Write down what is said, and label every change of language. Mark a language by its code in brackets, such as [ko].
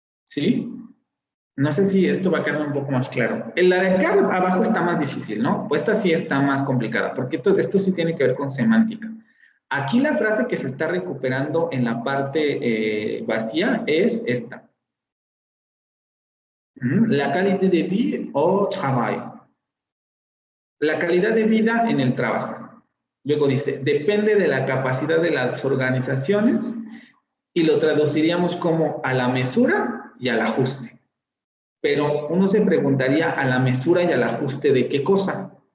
[es] ¿Sí? No sé si esto va a quedar un poco más claro. La de acá abajo está más difícil, ¿no? Pues esta sí está más complicada, porque esto sí tiene que ver con semántica. Aquí la frase que se está recuperando en la parte vacía es esta. [fr] La qualité de vie au travail. [es] La calidad de vida en el trabajo. Luego dice, depende de la capacidad de las organizaciones y lo traduciríamos como a la mesura y al ajuste. Pero uno se preguntaría a la mesura y al ajuste de qué cosa.